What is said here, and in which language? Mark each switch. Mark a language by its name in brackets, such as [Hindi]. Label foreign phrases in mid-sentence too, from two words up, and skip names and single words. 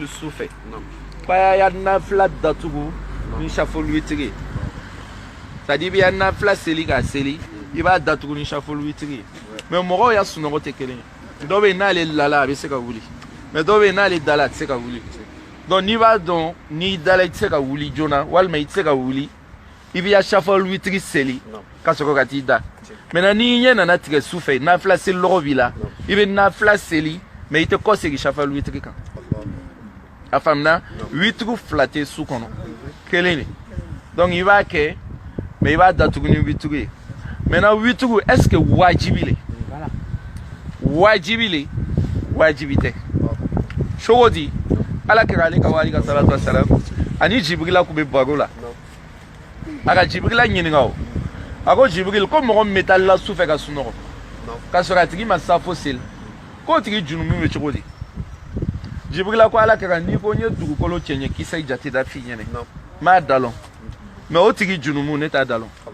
[Bambara] su fɛ k'a y'a nafila datugu ni [Arabic] الشفع والوتر [French] c'est à dire [Bambara] i bɛ nafila seli k'a seli i b'a datugu ni [Arabic] الشفع والوتر [Bambara] mais mɔgɔw ya sunɔgɔ tɛ kelen ye dɔw bɛ yen n'ale lala a bɛ se ka wuli mais dɔw bɛ yen n'ale dala a tɛ se ka wuli donc n'i b'a dɔn n'i dala i tɛ se ka wuli joona walima i tɛ se ka wuli i bɛ [Arabic] الشفع والوتر [Bambara] seli ka sɔrɔ ka t'i da maintenant n'i ɲɛ nana tigɛ su fɛ nafila seli lɔgɔ b'i la i bɛ nafila seli mais i tɛ kɔ segin [Arabic] الشفع والوتر [Bambara] kan a faamuna witiri 2 tɛ su kɔnɔ kelen de donc i b'a kɛ mais i b'a datugu ni witiri ye maintenant witiri [French] est ce que [Bambara] wajibi le wajibi le wajibi tɛ cogo di Ala kira ale ka wali ka [Arabic] الصلاة والسلام [Bambara] ani Jibrila kun bɛ baro la a ka Jibrila ɲininka o a ko Jibril ko mɔgɔ min bɛ taa la su fɛ ka sunɔgɔ ka sɔrɔ a tigi ma safo seli k'o tigi junumu bɛ cogo di Jibrila ko Ala kira n'i ko n ye dugukolo cɛɲɛ kisɛ jate da f'i ɲɛna n m'a dalɔn mais o tigi junumu ne t'a dalɔn